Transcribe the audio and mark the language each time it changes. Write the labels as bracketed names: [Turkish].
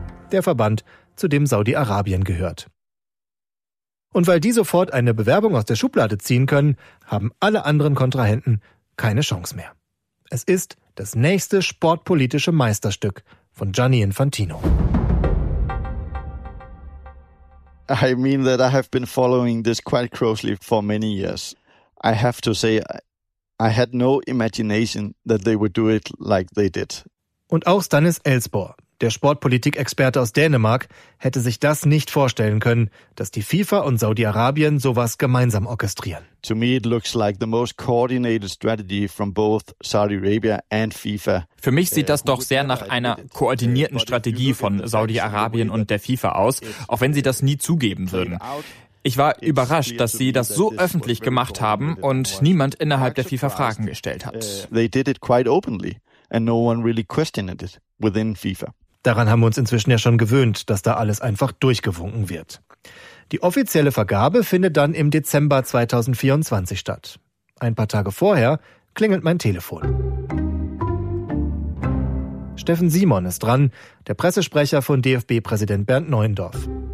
[German] Der Verband, zu dem Saudi-Arabien gehört. Und weil die sofort eine Bewerbung aus der Schublade ziehen können, haben alle anderen Kontrahenten keine Chance mehr. Es ist das nächste sportpolitische Meisterstück von Gianni Infantino. [English] I mean that I have been following this quite closely for many years. I have to say, I had no imagination that they would do it like they did. [German] Und auch Stanis Elsborg, der Sportpolitik-Experte aus Dänemark, hätte sich das nicht vorstellen können, dass die FIFA und Saudi-Arabien sowas gemeinsam orchestrieren. [English] To me it looks like the most coordinated strategy from both Saudi Arabia and FIFA. [German] Für mich sieht das doch sehr nach einer koordinierten Strategie von Saudi-Arabien und der FIFA aus, auch wenn sie das nie zugeben würden. Ich war überrascht, dass sie das so öffentlich gemacht haben und niemand innerhalb der FIFA Fragen gestellt hat. [English] They did it quite openly. And no one really questioned it within FIFA. [German] Daran haben wir uns inzwischen ja schon gewöhnt, dass da alles einfach durchgewunken wird. Die offizielle Vergabe findet dann im Dezember 2024 statt. Ein paar Tage vorher klingelt mein Telefon. Steffen Simon ist dran, der Pressesprecher von DFB-Präsident Bernd Neuendorf.